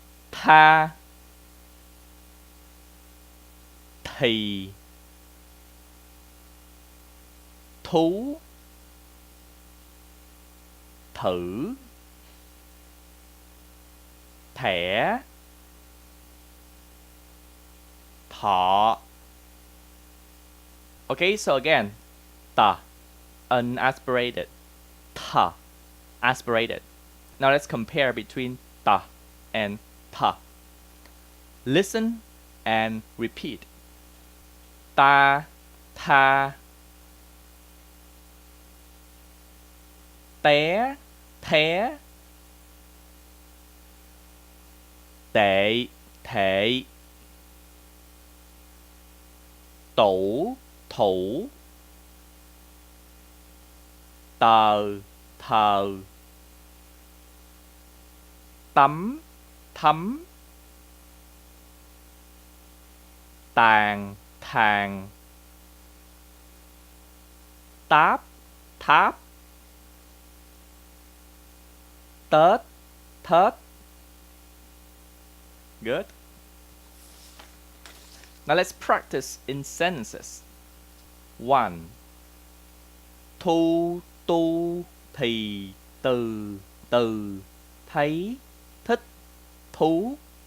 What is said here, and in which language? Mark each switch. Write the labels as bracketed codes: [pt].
[vi] Tha, thì, thú, thử, thẻ, thọ. [en] Okay, so again, ta, unaspirated, ta, aspirated. Now let's compare between ta and tha. Listen and repeat. [vi] Ta, tha, té, thé, tệ, thệ, tủ, thủ, tờ, thờ, tắm, thấm, tàn, thàn, táp, tháp, tết, thết. [en] Good. Now let's practice in sentences. 1. [vi] Thu, tu, thì, từ, từ, thấy, thích, thú.